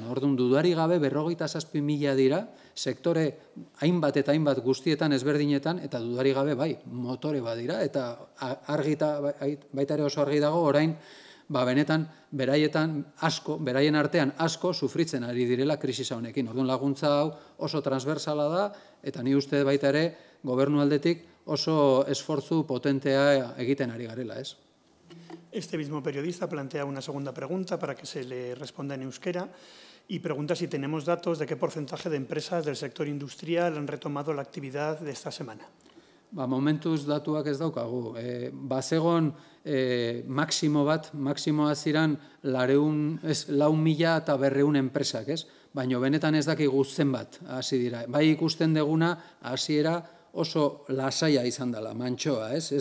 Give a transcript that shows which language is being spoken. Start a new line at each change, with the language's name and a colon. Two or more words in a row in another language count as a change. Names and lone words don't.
Basque: Orduan, dudari gabe 57.000 dira, sektore hainbat eta hainbat guztietan ezberdinetan, eta dudari gabe bai, motore badira, eta baita ere oso argi dago, orain, benetan, beraien artean asko sufritzen ari direla krisisa honekin. Orduan, laguntza hau oso transversala da, eta ni uste baita ere, gobernu aldetik oso esfortzu potentea egiten ari garela, ez?
Spanish: Este mismo periodista plantea una segunda pregunta para que se le responda en euskera y pregunta si tenemos datos de qué porcentaje de empresas del sector industrial han retomado la actividad de esta semana.
Basque: Momentuz datuak ez daukagu. Bazegon maksimoa ziren 4.200 enpresak, ez? Baina benetan ez dakigu zenbat hasi dira. Bai ikusten deguna hasiera oso lasaia izan dela, mantxoa, ez?